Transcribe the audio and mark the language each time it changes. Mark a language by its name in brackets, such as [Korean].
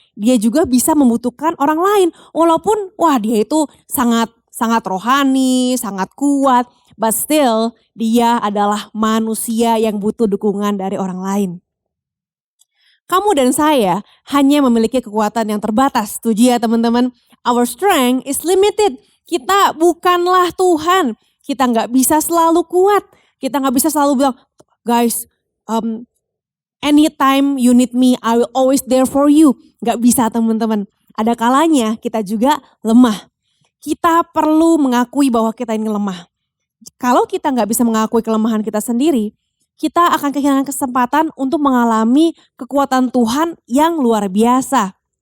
[Indonesian] Dia juga bisa membutuhkan orang lain. Walaupun dia itu sangat rohani, sangat kuat. [English] But still [Indonesian] dia adalah manusia yang butuh dukungan dari orang lain. Kamu dan saya hanya memiliki kekuatan yang terbatas. Setuju ya teman-teman? [English] Our strength is limited. [Indonesian] Kita bukanlah Tuhan. Kita gak bisa selalu kuat. Kita gak bisa selalu bilang, [English] guys, anytime you need me, I will always there for you. [Indonesian] Gak bisa teman-teman. Ada kalanya kita juga lemah. Kita perlu mengakui bahwa kita ini lemah. Kalau kita gak bisa mengakui kelemahan kita sendiri, kita akan kehilangan kesempatan untuk mengalami kekuatan Tuhan yang luar biasa.